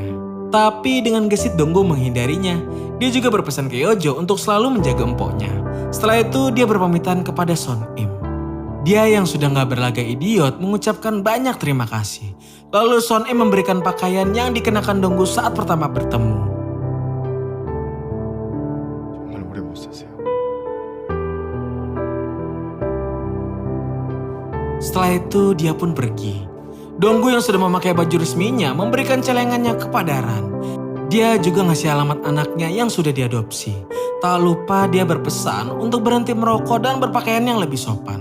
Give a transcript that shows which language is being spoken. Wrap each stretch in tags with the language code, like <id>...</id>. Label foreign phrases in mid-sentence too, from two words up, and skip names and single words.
<id>Tapi dengan gesit Donggu menghindarinya. Dia juga berpesan ke Yojo untuk selalu menjaga empoknya. Setelah itu dia berpamitan kepada Son Im. Dia yang sudah gak berlaga idiot mengucapkan banyak terima kasih. Lalu Son Im memberikan pakaian yang dikenakan Donggu saat pertama bertemu.</id> <ko>정말 오래 못 사세요.</ko> <id>Setelah itu dia pun pergi. Donggu yang sudah memakai baju resminya memberikan celengannya kepada Ran. Dia juga ngasih alamat anaknya yang sudah diadopsi. Tak lupa dia berpesan untuk berhenti merokok dan berpakaian yang lebih sopan.</id>